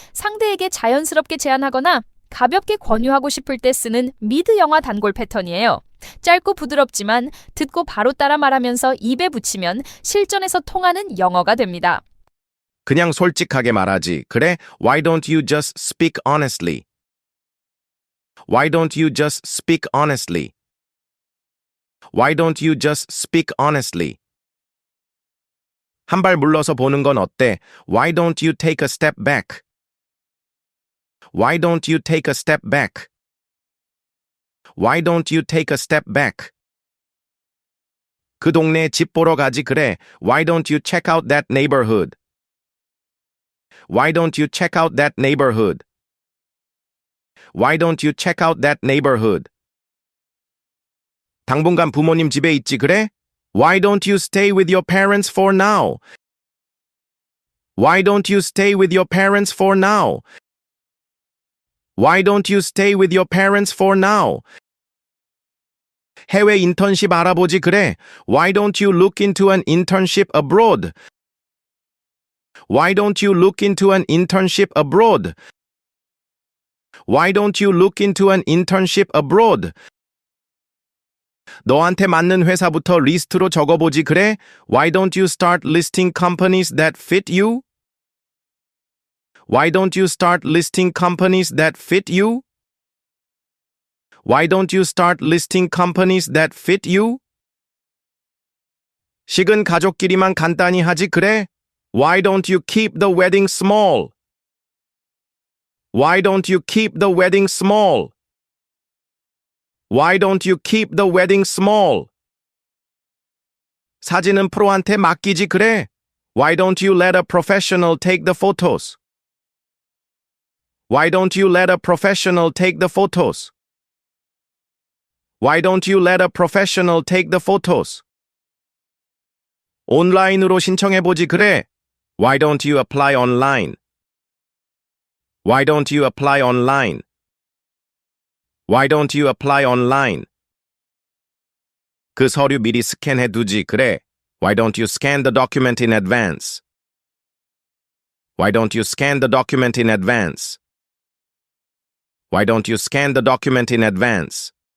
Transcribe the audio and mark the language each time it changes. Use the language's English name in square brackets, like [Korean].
[Korean] 상대에게 자연스럽게 제안하거나 가볍게 권유하고 싶을 때 쓰는 미드 영화 단골 패턴이에요. 짧고 부드럽지만 듣고 바로 따라 말하면서 입에 붙이면 실전에서 통하는 영어가 됩니다. 그냥 솔직하게 말하지. 그래? [English] Why don't you just speak honestly? Why don't you just speak honestly? Why don't you just speak honestly? [Korean] 한 발 물러서 보는 건 어때? [English] Why don't you take a step back? Why don't you take a step back? Why don't you take a step back? [Korean] 그 동네 집 보러 가지 그래. [English] Why don't you check out that neighborhood? Why don't you check out that neighborhood? Why don't you check out that neighborhood? [Korean] 당분간 부모님 집에 있지 그래? [English] Why don't you stay with your parents for now? Why don't you stay with your parents for now? Why don't you stay with your parents for now? [Korean] 해외 인턴십 알아보지 그래? [English] Why don't you look into an internship abroad? Why don't you look into an internship abroad? Why don't you look into an internship abroad? [Korean] 너한테 맞는 회사부터 리스트로 적어보지 그래? [English] Why don't you start listing companies that fit you? Why don't you start listing companies that fit you? Why don't you start listing companies that fit you? [Korean] 식은 가족끼리만 간단히 하지 그래? [English] Why don't you keep the wedding small? Why don't you keep the wedding small? Why don't you keep the wedding small? [Korean] 사진은 프로한테 맡기지 그래? [English] Why don't you let a professional take the photos? Why don't you let a professional take the photos? Why don't you let a professional take the photos? [Korean] 온라인으로 신청해보지 그래? [English] Why don't you apply online? Why don't you apply online? Why don't you apply online? [Korean] 그 서류 미리 스캔해두지 그래? [English] Why don't you scan the document in advance? Why don't you scan the document in advance? Why don't you scan the document in advance?